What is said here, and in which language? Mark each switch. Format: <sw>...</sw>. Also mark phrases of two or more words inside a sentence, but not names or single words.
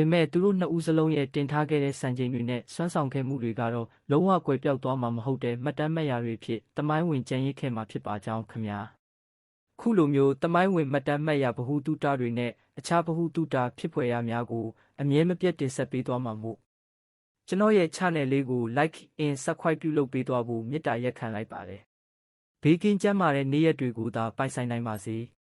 <my>မဲ့သူတို့နှစ်ဦးစလုံးရဲ့တင်ထားခဲ့တဲ့စံချိန်တွေနဲ့စွမ်းဆောင်ခဲ့မှုတွေကတော့လုံးဝကွယ်ပြောက်သွားမှာမဟုတ်တဲ့မှတ်တမ်းမှတ်ရာတွေဖြစ်သမိုင်းဝင်ကျန်ရစ်ခဲ့မှာဖြစ်ပါကြောင်းခင်ဗျာ။ခုလိုမျိုးသမိုင်းဝင်မှတ်တမ်းမှတ်ရာဗဟုသုတတွေနဲ့အခြားဗဟုသုတဖြစ်ဖွယ်ရာများကိုအမြဲမပြတ်တင်ဆက်ပေးသွားမှာမို့ကျွန်တော်ရဲ့ channel လေးကို</my> <en>like and subscribe</en> <my>ပြုလုပ်ပေးသွားဖို့မေတ္တာရပ်ခံလိုက်ပါတယ်။ဘေးကင်းကျန်းမာတဲ့နေ့ရက်တွေကိုသာပိုင်ဆိုင်နိုင်ပါစေ။</my>